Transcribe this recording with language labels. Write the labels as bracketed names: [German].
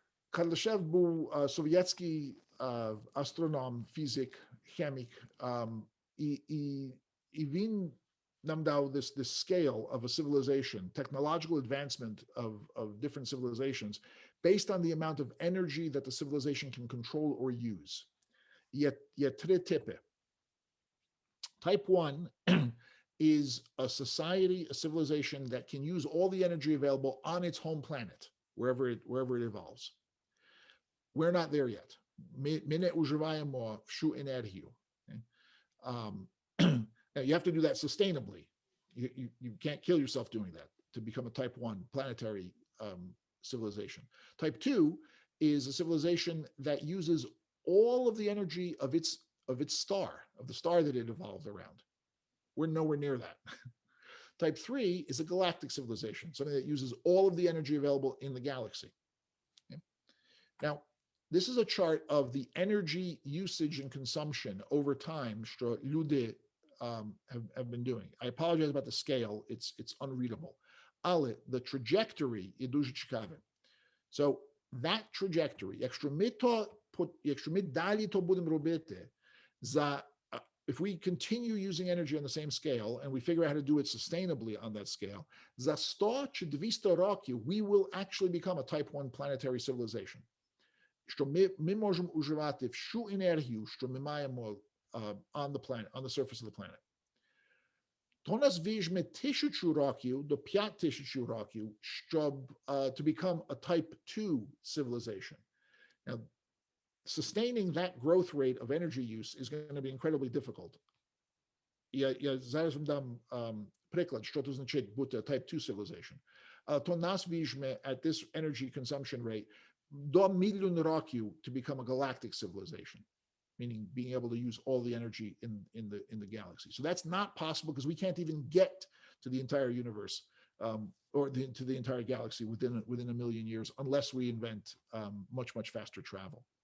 [Ukrainian] Кардашев був совєтський астроном, фізик, хімік, і він нам дав [English] this scale of a civilization, technological advancement of different civilizations based on the amount of energy that the civilization can control or use. [Ukrainian] Є три типи. [English] Type 1 is a society, a civilization that can use all the energy available on its home planet, wherever it evolves. We're not there yet. [Ukrainian] Ми не уживаємо всю енергію. [English] Now you have to do that sustainably. You can't kill yourself doing that to become a type 1 planetary civilization. Type 2 is a civilization that uses all of the energy of its star, of the star that it evolved around. We're nowhere near that. Type 3 is a galactic civilization, something that uses all of the energy available in the galaxy. Okay? Now, this is a chart of the energy usage and consumption over time that [Ukrainian] люди [English] have been doing. I apologize about the scale. It's unreadable. [Ukrainian] Але [English] the trajectory [Ukrainian] є дуже цікаве. [English] So that trajectory, [Ukrainian] якщо ми далі то будемо робити, [English] if we continue using energy on the same scale and we figure out how to do it sustainably on that scale, [Ukrainian] за 100 чи 200 років [English] we will actually become a type 1 planetary civilization. [Ukrainian] Що ми можемо уживати всю енергію, що ми маємо [English] on the planet, on the surface of the planet. [Ukrainian] То нас візьме 1000 років до 5000 років, щоб [English] to become a type 2 civilization. Now, sustaining that growth rate of energy use is going to be incredibly difficult. [Ukrainian] Я зараз вам дам приклад, що це значить бути [English] type 2 civilization. [Ukrainian] То нас візьме [English] at this energy consumption rate [Ukrainian] до мільйон років [English] to become a galactic civilization, meaning being able to use all the energy in the galaxy. So that's not possible because we can't even get to the entire universe or to the entire galaxy within a million years unless we invent much faster travel.